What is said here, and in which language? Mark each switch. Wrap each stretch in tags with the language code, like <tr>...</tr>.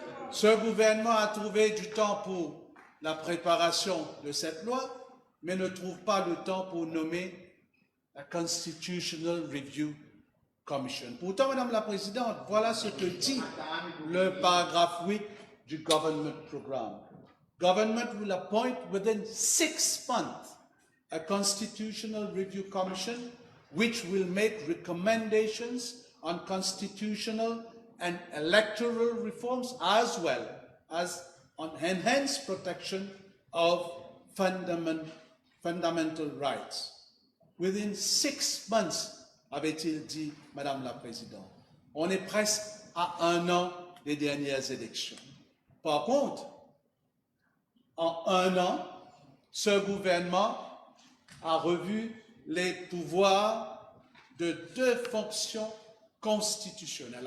<fr>Ce gouvernement a trouvé du temps pour la préparation de cette loi, mais ne trouve pas le temps pour nommer la Constitutional Review Commission. Pourtant, Madame la Présidente, voilà ce que dit le paragraphe 8 du Government Programme.</fr> <en>Government will appoint within 6 months a Constitutional Review Commission which will make recommendations on constitutional and electoral reforms as well as on enhanced protection of fundamental rights. Within 6 months,</en> <fr>avait-il dit, Madame la Présidente. On est presque à 1 an des dernières élections. Par contre, en 1 an, ce gouvernement a revu les pouvoirs de 2 fonctions constitutionnelles.</fr>